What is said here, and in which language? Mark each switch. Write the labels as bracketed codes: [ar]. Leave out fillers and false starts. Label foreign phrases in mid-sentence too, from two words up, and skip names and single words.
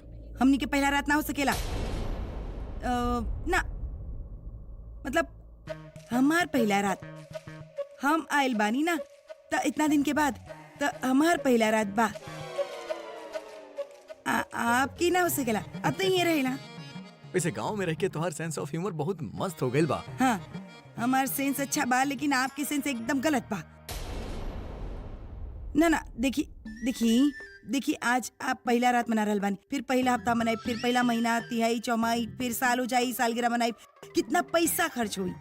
[bho] हमनी के पहला रात ना हो सकेला ना, मतलब हमार पहला रात। हम आयल बानी ना त इतना दिन के बाद, त हमार पहला रात बा। आपकी ना हो सकेला, अब तो ये रहेला। वैसे गांव में रह के तुम्हार [en] sense of humour [bho] बहुत मस्त हो गइल बा। हाँ, हमार सेंस अच्छा बा, लेकिन आपकी सेंस एकदम गलत बा। ना देखी आज आप पहला रात मना रहल बानी, फिर पहला हफ्ता मनाई, फिर पहला महीना, तिहाई, चौमाही, फिर साल हो जाई, सालगिरह मनाई। कितना पैसा खर्च हुई।